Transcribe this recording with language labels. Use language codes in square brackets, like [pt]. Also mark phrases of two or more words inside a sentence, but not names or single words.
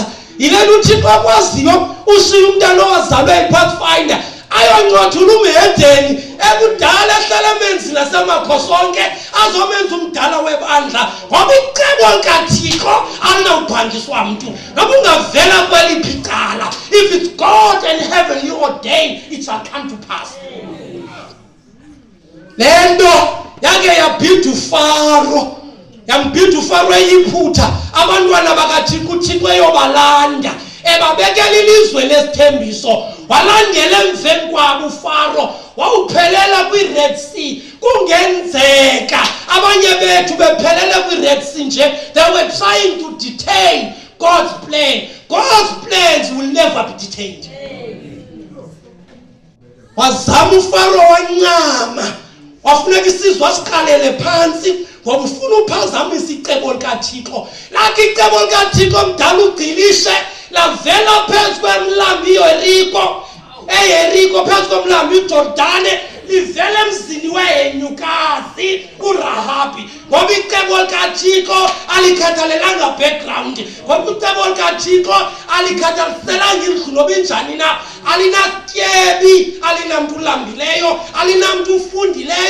[xh] Yile nto uThixo akwaziyo ushiya umntana owazalwe ePathfinder ayoncothula umhedeni ekudala ehlala emenzi nasemakhosonke azomenza umdala webandla ngoba icebo likaThixo alinawubhanjiswa mntu noba ungavela kweliphi icala. [en] If it's God and heavenly ordained it shall come to pass. [xh] Le nto yake yabhida uFaro yambhida uFaro eyiphutha abantwana bakaThixo uThixo eyobalanda ebabekela ilizwe lesithembiso walandela emveni kwabo uFaro wawuphelela kwiRed Sea. Kungenzeka abanye bethu bephelela kwiRed Sea nje [en] they were trying to detain God's plan. God's plans will never be detained. [xh] Wazama uFaro wancama wafuneka isizwe asiqalele phansi ngoba ufuna uphazamisa icebo likaThixo. Lakhe icebo likaThixo mdala ugqilishe lavela phezu kwemlambi iYeriko eYeriko phezu komlambi iJordane livela emzini wehenyukazi uRahabi ngoba icebo likaThixo alikhathalelanga background ngoba icebo likaThixo alikhathaliselanga indlu noba injani na alinatyebi alinamntu ulambileyo alinamntu ufundile